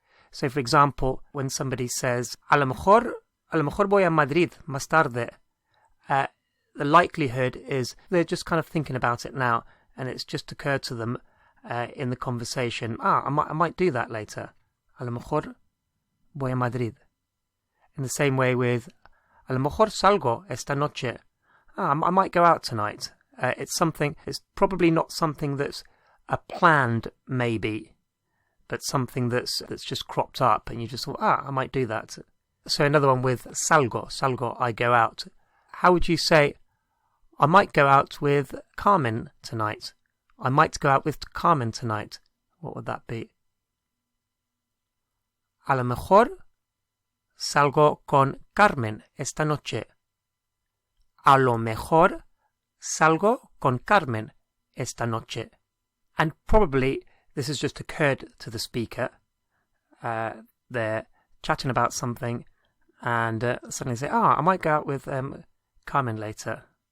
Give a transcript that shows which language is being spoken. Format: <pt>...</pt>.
<en>So for example, when somebody says,</en> <es>a lo mejor voy a Madrid más tarde,</es> <en>the likelihood is they're just kind of thinking about it now and it's just occurred to them in the conversation, I might do that later.</en> <es>A lo mejor voy a Madrid.</es> <en>In the same way with</en> <es>a lo mejor salgo esta noche.</es> <en>I might go out tonight. It's probably not something that's a planned maybe, but something that's just cropped up and you just thought, I might do that. So another one with salgo, I go out. How would you say, I might go out with Carmen tonight? I might go out with Carmen tonight. What would that be?</en> <es>A lo mejor salgo con Carmen esta noche. A lo mejor salgo con Carmen esta noche.</es> <en>And probably this has just occurred to the speaker. They're chatting about something and suddenly say, I might go out with Carmen later.</en>